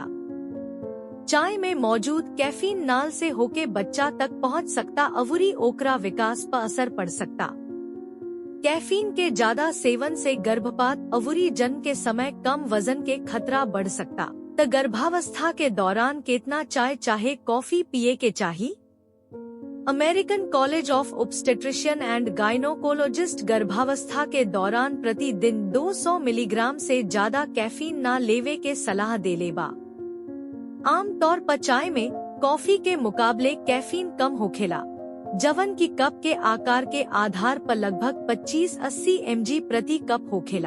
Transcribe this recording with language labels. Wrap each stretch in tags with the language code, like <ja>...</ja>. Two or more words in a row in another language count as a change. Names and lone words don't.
<bho>चाय में मौजूद कैफीन नाल से होके बच्चा तक पहुंच सकता अवूरी ओकरा विकास पर असर पड़ सकता। कैफीन के ज्यादा सेवन से गर्भपात अवूरी जन्म के समय कम वजन के खतरा बढ़ सकता। त गर्भावस्था के दौरान कितना चाय चाहे कॉफी पिए के चाहिए? अमेरिकन कॉलेज ऑफ ऑब्स्टेट्रिशियन एंड गायनोकोलॉजिस्ट गर्भावस्था के दौरान प्रतिदिन 200 मिलीग्राम से ज्यादा कैफीन ना लेवे के सलाह देले बा। आम तौर पर चाय में कॉफी के मुकाबले कैफीन कम होखेला, जवन की कप के आकार के आधार पर लगभग 25-80 mg प्रति कप होखेला।</bho>